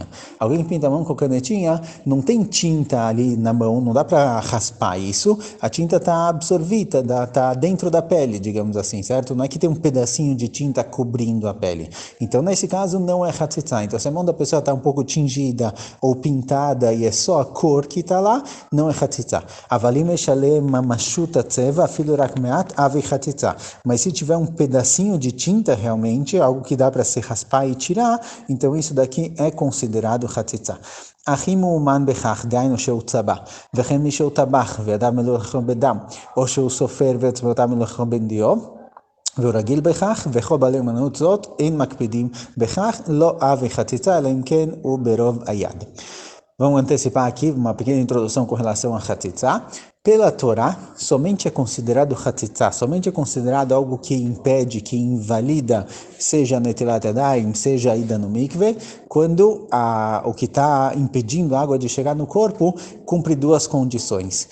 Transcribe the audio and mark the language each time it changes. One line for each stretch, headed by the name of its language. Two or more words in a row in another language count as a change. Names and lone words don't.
Portuguese: Alguém pinta a mão com canetinha, não tem tinta ali na mão, não dá para raspar isso, a tinta está absorvida, está dentro da pele, digamos assim, certo? Não é que tem um pedacinho de tinta cobrindo a pele. Então, nesse caso, não é hatzitza. Então, se a mão da pessoa está um pouco tingida ou pintada e é só a cor que está lá, não é hatzitza.
Hebrew: אבל אם יש עליו ממשות צבע אפילו רק מעט הוי חציצה.
Portuguese: Mas se tiver um pedacinho de tinta realmente, algo que dá para se raspar e tirar, então isso daqui é considerado hatzitza.
Hebrew: הכי מאומן בכך, דהיינו שהוא צבע, וכן מי שהוא טבח וידיו מלוכלכות בדם, או שהוא סופר ואצבעותיו מלוכלכות בדיו, והוא רגיל בכך, וכל בעלי אומנות זאת אין מקפידים בכך, לא אבי חציצה, אלא אם כן הוא ברוב היד.
Portuguese: Vamos antecipar aqui uma pequena introdução com relação a Hatzitza. Pela Torá, somente é considerado Hatzitza, somente é considerado algo que impede, que invalida, seja
Hebrew: נטילת ידיים,
Portuguese: seja a ida no mikveh, quando o que está impedindo a água de chegar no corpo cumpre 2 condições.